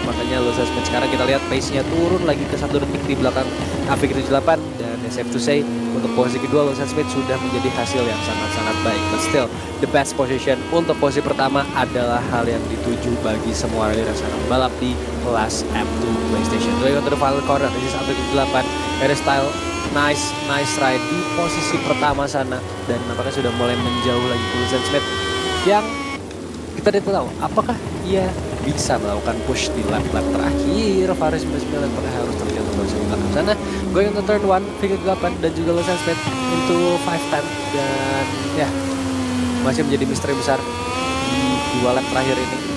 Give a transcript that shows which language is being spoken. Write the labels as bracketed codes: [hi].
[id] Makanya Lewis Smith sekarang kita lihat pace-nya turun lagi ke 1 detik di belakang AVK 78 dan [en] safe to say [id] untuk posisi kedua Lewis Smith sudah menjadi hasil yang sangat-sangat baik. [en] But still the best position [id] untuk posisi pertama adalah hal yang dituju bagi semua rider yang sedang balap di kelas M2 PlayStation. [en] Going on to the final corner, this is AVK 8. [id] Style nice ride di posisi pertama sana dan nampaknya sudah mulai menjauh lagi Lewis Smith yang kita tidak tahu apakah ia bisa melakukan push di lap-lap terakhir. Faris 99 apakah harus terjatuh dari belakang sana. [en] Going on to turn 1 [id] AVK 8 dan juga Lewis Smith into 5-10 dan ya masih menjadi misteri besar di 2 lap terakhir ini.